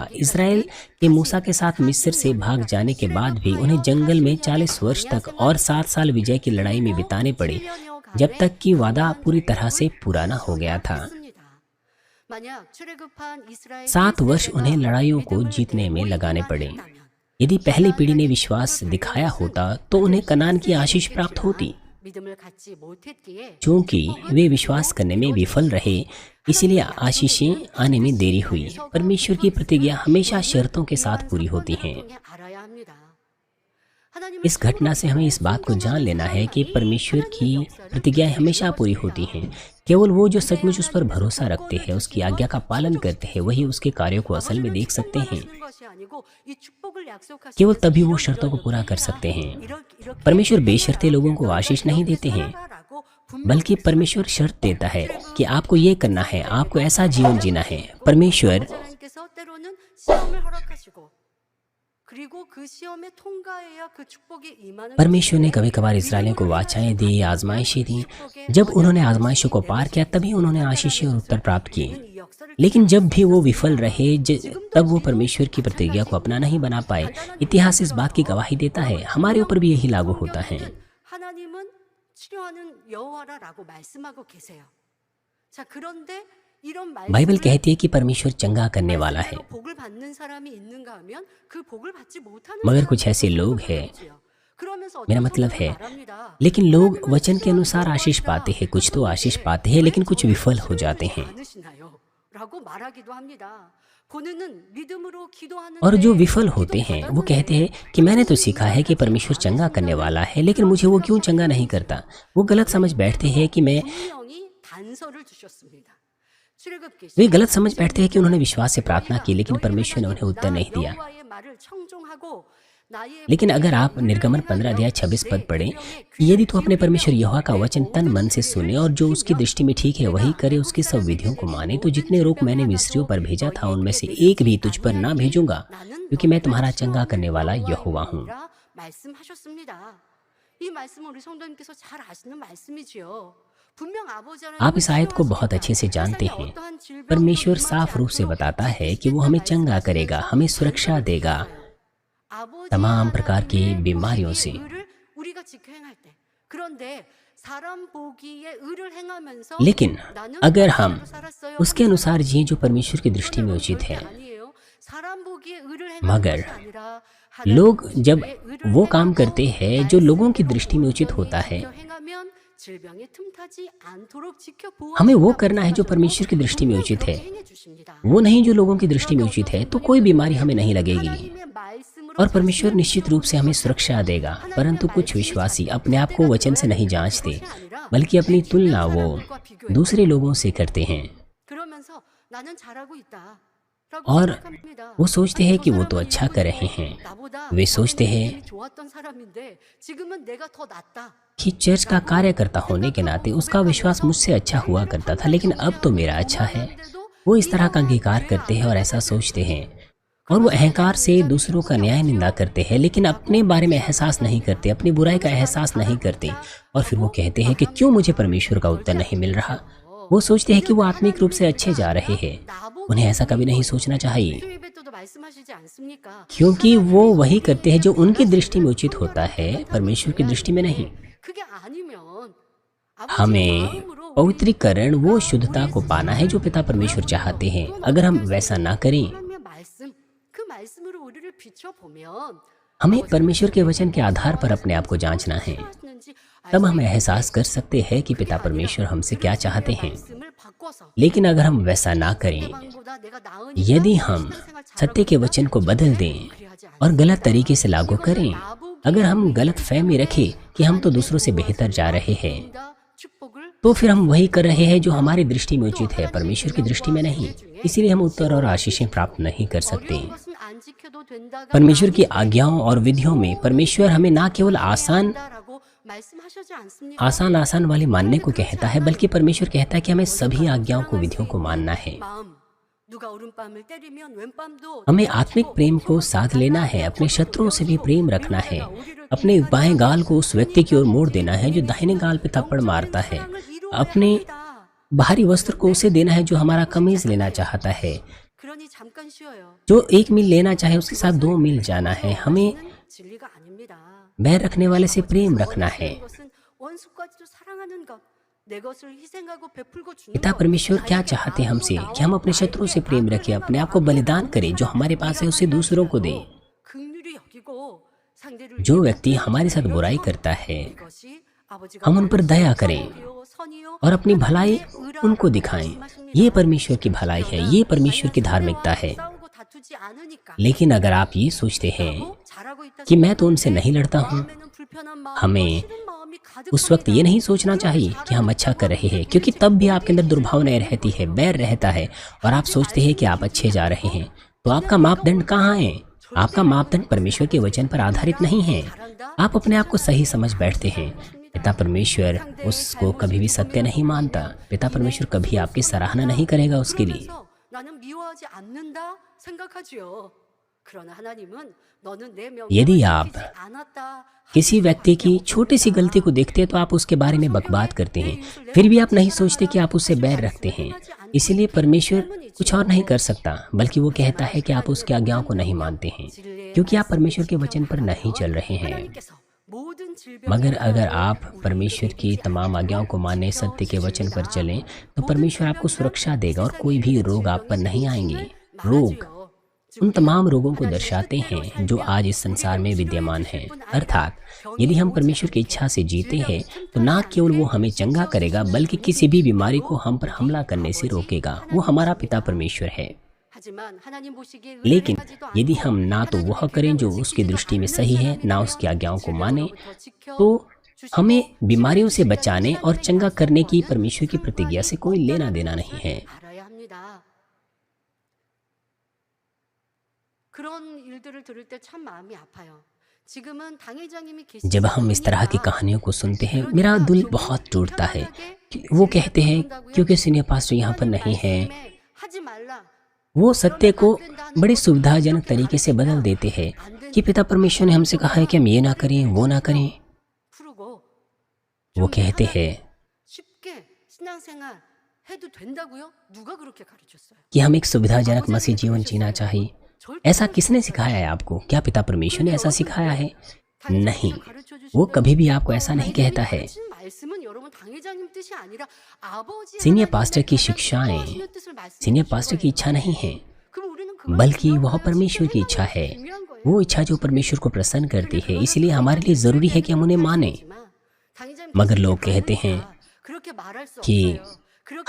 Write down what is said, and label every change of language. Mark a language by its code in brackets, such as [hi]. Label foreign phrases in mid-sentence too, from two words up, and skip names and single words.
[hi] इज़राइल के मूसा के साथ मिस्र से भाग जाने के बाद भी उन्हें जंगल में 40 वर्ष तक और 7 साल विजय की लड़ाई में बिताने पड़े, जब तक कि वादा पूरी तरह से पूरा न हो गया था। 7 वर्ष उन्हें लड़ाइयों को जीतने में लगाने पड़े। यदि पहली पीढ़ी ने विश्वास दिखाया होता तो उन्हें कनान की आशीष प्राप्त होती। [ko] 믿음을 갖지 못했기에 [hi] क्योंकि वे विश्वास करने में विफल रहे, इसलिए आशीषें आने में देरी हुई। परमेश्वर की प्रतिज्ञा हमेशा शर्तों के साथ पूरी होती हैं। [ko] 통해 알아야 합니다. 하나님은 [hi] इस घटना से हमें इस बात को जान लेना है कि परमेश्वर की प्रतिज्ञाएं हमेशा पूरी होती हैं। केवल वो जो सचमुच उस पर भरोसा रखते हैं, उसकी आज्ञा का पालन करते हैं, वही उसके कार्यों को असल में देख सकते हैं। केवल तभी वो शर्तों को पूरा कर सकते हैं। परमेश्वर बेशर्ते लोगों को आशीष नहीं देते हैं, बल्कि परमेश्वर शर्त देता है कि आपको ये करना है, आपको ऐसा जीवन जीना है। परमेश्वर [ko] 하나님께서 때로는 시험을 허락하시고 그리고 그 시험에 통과해야 그 축복이 임하는 [hi] परमेश्वर ने कभी कभार इसराइलियों को वाचाएं दी, आजमाइशें दी। जब उन्होंने आजमाइशों को पार किया तभी उन्होंने आशीषें और उत्तर प्राप्त किए। [ko] 이 역사를 [hi] लेकिन जब भी वो विफल रहे, तब वो परमेश्वर की प्रतिज्ञा को अपना नहीं बना पाए। इतिहास इस बात की गवाही देता है, हमारे ऊपर भी यही लागू होता है। [ko] 하나님은 치료하는 여호와라라고 말씀하고 계세요. 자, 그런데 이런 [hi] बाइबल [ko] 말씀을 [hi] कहती है कि परमेश्वर चंगा करने वाला है, [ko] 말씀으로 복을 받는 사람이 있는가 하면 그 복을 받지 못하는 [hi] मगर [ko] 사람이 [hi] कुछ ऐसे लोग हैं, [ko] 있지요. 그러면서 [hi] मेरा [ko] 어떤 [hi] मतलब [ko] 성도는 [hi] है, [ko] 말합니다. [hi] लेकिन लोग वचन के अनुसार आशीष पाते हैं, कुछ तो आशीष पाते हैं लेकिन कुछ विफल हो जाते हैं। [ko] 않으시나요? 라고 말하기도 합니다. 본인은 믿음으로 기도하는데 [hi] और जो विफल होते हैं वो कहते हैं कि मैंने तो सीखा है कि परमेश्वर चंगा करने वाला है, लेकिन मुझे वो क्यों चंगा नहीं करता। वो गलत समझ बैठते हैं कि मैं [ko] 분명히 단서를 주셨습니다. 출애굽기 [hi] वे गलत समझ बैठते हैं कि उन्होंने विश्वास से प्रार्थना की, लेकिन परमेश्वर ने उन्हें उत्तर नहीं दिया। [ko] 여호와의 말을 청종하고 나의 [hi] लेकिन अगर आप निर्गमन 15 अध्याय 26 पद पढ़ें, यदि तू अपने परमेश्वर यहोवा का वचन तन मन से सुने और जो उसकी दृष्टि में ठीक है वही करे, उसकी सब विधियों को माने, तो जितने रोग मैंने मिस्रियों पर भेजा था उनमें से एक भी तुझ पर ना भेजूंगा, क्योंकि मैं तुम्हारा चंगा करने वाला यहोवा हूँ। [ko] 말씀하셨습니다. 이 말씀은 우리 성도님께서 잘 아시는 말씀이지요. 분명 아버지 하나님은 [hi] आप इस आयत को बहुत अच्छे से जानते हैं। परमेश्वर साफ रूप से बताता है कि वो हमें चंगा करेगा, हमें सुरक्षा देगा [ko] 아버지 [hi] तमाम प्रकार की [ko] 하나님의 [hi] बीमारियों से। [ko] 의를 우리가 지켜 행할 때. 그런데 사람 보기에 의를 행하면서 [hi] लेकिन [ko] 나는 [hi] अगर हम [ko] 말씀대로 살았어요 [hi] उसके [ko] 하면서 [hi] अनुसार जिए जो परमेश्वर की दृष्टि में उचित [ko] 절대 [hi] है, [ko] 아니에요. 사람 보기에 의를 행하는 [hi] मगर [ko] 것이 아니라 [hi] लोग [ko] 하나님 [hi] जब [ko] 보기에 의를 [hi] वो काम [ko] 행하고 [hi] करते हैं जो लोगों की दृष्टि में उचित होता है, [ko] 지켜 행하면 질병에 틈타지 않도록 지켜 [hi] हमें वो [ko] 보호하신다고 [hi] करना है जो [ko] 하셔서 [hi] परमेश्वर की दृष्टि में उचित है, [ko] 그렇게 행해 주십니다. [hi] वो नहीं जो लोगों की दृष्टि में उचित है। तो कोई बीमारी हमें नहीं लगेगी [ko] 하나님의 말씀으로 [hi] और परमेश्वर निश्चित रूप से हमें सुरक्षा देगा। परंतु कुछ विश्वासी अपने आप को वचन से नहीं जांचते, बल्कि अपनी तुलना वो दूसरे लोगों से करते हैं [ko] 그러면서 나는 잘하고 있다. [hi] और वो सोचते हैं कि वो तो अच्छा कर रहे हैं। वे सोचते हैं [ko] 좋았던 사람인데 지금은 내가 더 낫다. [hi] कि चर्च का कार्यकर्ता होने के नाते उसका विश्वास मुझसे अच्छा हुआ करता था, लेकिन अब तो मेरा अच्छा है। वो इस तरह का अंगीकार करते हैं और ऐसा सोचते हैं, और वो अहंकार से दूसरों का न्याय निंदा करते हैं, लेकिन अपने बारे में एहसास नहीं करते, अपनी बुराई का एहसास नहीं करते। और फिर वो कहते हैं कि क्यों मुझे परमेश्वर का उत्तर नहीं मिल रहा। वो सोचते हैं कि वो आत्मिक रूप से अच्छे जा रहे हैं। उन्हें ऐसा कभी नहीं सोचना चाहिए, [ko] 예배도도 말씀하시지 않습니까? [hi] क्योंकि वो वही करते हैं जो उनकी दृष्टि में उचित होता है, परमेश्वर की दृष्टि में नहीं। [ko] 그게 아니면 [hi] हमें [ko] 마음으로 [hi] पवित्रीकरण, वो शुद्धता को पाना है जो पिता परमेश्वर चाहते हैं। अगर हम वैसा ना करें, [ko] 하나님의 말씀 그 말씀으로 우리를 비춰 보면 [hi] हमें परमेश्वर के वचन के आधार पर अपने आप को जांचना है। [ko] 하시는지 [hi] तब हम एहसास कर सकते हैं कि पिता परमेश्वर हमसे क्या चाहते हैं। [ko] 말씀을 바꿔서 [hi] लेकिन अगर हम वैसा ना करें, [ko] 방보다 내가 나으니까 [hi] यदि हम सत्य के वचन को बदल दें और गलत तरीके से लागू करें, अगर हम गलत फहमी रखें कि हम तो दूसरों से बेहतर जा रहे हैं, [ko] 축복을 [hi] तो फिर हम वही कर रहे हैं जो हमारी दृष्टि में उचित है, परमेश्वर की दृष्टि में नहीं। इसीलिए हम उत्तर और आशीषें प्राप्त नहीं कर सकते। [ko] 어려운 것은 안 지켜도 된다가 [hi] परमेश्वर की आज्ञाओं और विधियों में परमेश्वर हमें ना केवल आसान [ko] 라고 말씀하시지 않습니까? [hi] आसान वाली मानने को कहता है, बल्कि परमेश्वर कहता है कि हमें सभी आज्ञाओं को, विधियों को मानना है। [ko] 마음 누가 오른밤을 때리면 왼밤도 [hi] हमें आत्मिक प्रेम को साथ लेना है, अपने शत्रुओं से भी प्रेम रखना है, अपने बाएं गाल को उस व्यक्ति की ओर मोड़ देना है जो दाहिने गाल पे थप्पड़ मारता है, अपने बाहरी वस्त्र को उसे देना है जो हमारा कमीज लेना चाहता है, [ko] 그러니 잠깐 쉬어요. [hi] जो 1 मील लेना चाहे उसके साथ 2 मील जाना है। हमें [ko] 진리가 아닙니다. [hi] बैर रखने वाले से प्रेम रखना है। [ko] 것은 원수까지도 사랑하는 것. 내 것을 희생하고 베풀고 주는 [hi] पिता [ko] 것. [hi] परमेश्वर क्या चाहते हैं हमसे कि हम अपने शत्रुओं से प्रेम रखें, अपने आप को बलिदान करें, जो हमारे पास है उसे दूसरों को दें। [ko] 긍휼히 여기고 상대를 [hi] जो व्यक्ति हमारे साथ बुराई करता है, [ko] 이것이 아버지가 [hi] हम उन पर दया करें [ko] 선이요, 선이요, [hi] और अपनी भलाई [ko] 의라고 [hi] उनको दिखाएं। ये परमेश्वर की भलाई है, ये परमेश्वर की धार्मिकता है। [ko] 싸우고 다투지 않으니까 [hi] लेकिन अगर आप ये सोचते हैं [ko] 잘하고 있다 [hi] कि मैं तो उनसे नहीं लड़ता हूँ, [ko] 마음에는 불편한 마음과 [hi] हमें [ko] 싫은 마음이 [hi] उस वक्त ये नहीं सोचना चाहिए कि हम अच्छा कर रहे हैं, क्योंकि तब भी आपके अंदर दुर्भावनाएं रहती है, बैर रहता है और आप सोचते हैं कि आप अच्छे जा रहे हैं। तो आपका मापदंड कहाँ है? आपका मापदंड परमेश्वर के वचन पर आधारित नहीं है। आप अपने आप को सही समझ बैठते हैं। पिता परमेश्वर उसको कभी भी सत्य नहीं मानता। पिता परमेश्वर कभी आपकी सराहना नहीं करेगा उसके लिए। [ko] 그러면서 나는 미워하지 않는다 생각하지요. 그러나 하나님은 너는 내 명령을 [hi] यदि आप [ko] 지키지 않았다. [hi] किसी व्यक्ति की छोटी सी गलती को देखते हैं तो आप उसके बारे में बकवाद करते हैं, फिर भी आप नहीं सोचते कि आप उससे बैर रखते हैं। इसीलिए परमेश्वर कुछ और नहीं कर सकता, बल्कि वो कहता है कि आप उसकी आज्ञाओं को नहीं मानते हैं, क्योंकि आप परमेश्वर के वचन पर नहीं चल रहे हैं। [ko] 하나님께서 모든 질병 [hi] मगर अगर आप परमेश्वर की तमाम आज्ञाओं को माने, सत्य के वचन पर चलें, तो परमेश्वर आपको सुरक्षा देगा और कोई भी रोग आप पर नहीं आएंगे। रोग उन तमाम रोगों को दर्शाते हैं जो आज इस संसार में विद्यमान हैं। अर्थात यदि हम परमेश्वर की इच्छा से जीते हैं तो ना केवल वो हमें चंगा करेगा, बल्कि किसी भी बीमारी को हम पर हमला करने से रोकेगा। वो हमारा पिता परमेश्वर है। [ko] 하지만 하나님 보시기에 [hi] लेकिन [ko] 의뢰하지도 [hi] यदि [ko] 않고 [hi] हम ना तो वह करें जो उसकी दृष्टि में सही है, ना उसकी आज्ञाओं को माने, तो हमें बीमारियों से बचाने और चंगा करने की परमेश्वर की प्रतिज्ञा से कोई लेना देना नहीं है। [ko] 알아야 합니다. 그런 일들을 들을 때 참 마음이 아파요. 지금은 당회장님이 계시지 [hi] जब हम इस तरह की कहानियों को सुनते हैं, मेरा दिल बहुत टूटता है। वो कहते हैं क्योंकि [en] senior pastor [hi] यहाँ पर नहीं है, [ko] 하지 말라. [hi] वो सत्य को बड़ी सुविधाजनक तरीके से बदल देते हैं कि पिता परमेश्वर ने हमसे कहा है कि हम ये ना करें, वो ना करें। [ko] 풀고 [hi] वो कहते हैं [ko] 쉽게 신앙생활 해도 된다고요? 누가 그렇게 가르쳤어요? [hi] कि हम एक सुविधाजनक मसीह जीवन जीना चाहिए। ऐसा किसने सिखाया है आपको? क्या पिता परमेश्वर ने ऐसा सिखाया है? नहीं, वो कभी भी आपको ऐसा नहीं कहता है। [ko] 말씀은 여러분 당회장님 뜻이 아니라 아버지 [hi] सीनियर [ko] 하나님 [hi] पास्टर की [ko] 뜻을 [hi] शिक्षाएं [ko] 뜻을 말씀해 [hi] सीनियर [ko] 주신 [hi] पास्टर की [ko] 거예요. [hi] इच्छा नहीं है, [ko] 그럼 우리는 그걸 [hi] बल्कि वह [ko] 기억하고 [hi] परमेश्वर की [ko] 실천하는 [hi] इच्छा [ko] 것이 [hi] है। [ko] 중요한 거예요. [hi] वो इच्छा जो परमेश्वर को प्रसन्न करती है, इसलिए हमारे लिए ज़रूरी है कि हम उन्हें माने। [ko] 당회장님 [hi] मगर [ko] 뜻을 [hi] लोग कहते हैं [ko] 그렇게 말할 수 [hi] कि [ko] 없어요. 그렇게